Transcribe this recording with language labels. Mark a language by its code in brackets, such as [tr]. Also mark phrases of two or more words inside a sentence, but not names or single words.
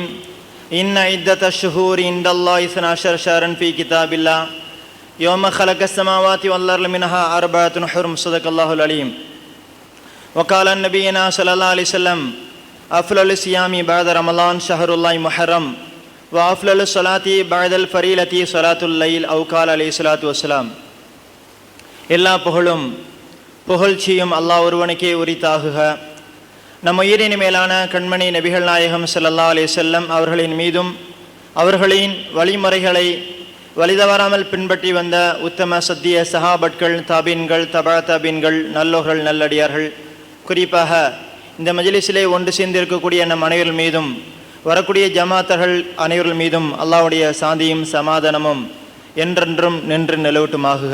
[ar] إن عدة الشهور عند الله 12 شهرا في كتاب الله يوم خلق السماوات والأرض منها أربعة حرم. صدق الله العليم. وقال النبينا صلى الله عليه وسلم أفضل الصيام بعد رمضان شهر الله محرم وأفضل الصلاة بعد الفريضة صلاة الليل أو قال عليه الصلاة والسلام. [ta] எல்லா புகழும் புகழ்ச்சியும் அல்லாஹ் ஒருவனுக்கே உரித்தாகுக. நம் உயிரின் மேலான கண்மணி நபிகள் நாயகம் [ar] صلى الله عليه وسلم [ta] அவர்களின் மீதும் அவர்களின் வழிமுறைகளை வழிதவறாமல் பின்பற்றி வந்த உத்தம சத்திய சஹாபட்கள், தாபீன்கள், தபா தாபீன்கள், நல்லோர்கள், நல்லடியார்கள், குறிப்பாக இந்த மஜ்லிஸிலே ஒன்று சேர்ந்திருக்கக்கூடிய நம் அனைவர்கள் மீதும் வரக்கூடிய ஜமாத்தர்கள் அனைவர்கள் மீதும் அல்லாஹ்வுடைய சாந்தியும் சமாதானமும் என்றென்றும் நின்று நிலவட்டுமாகுக.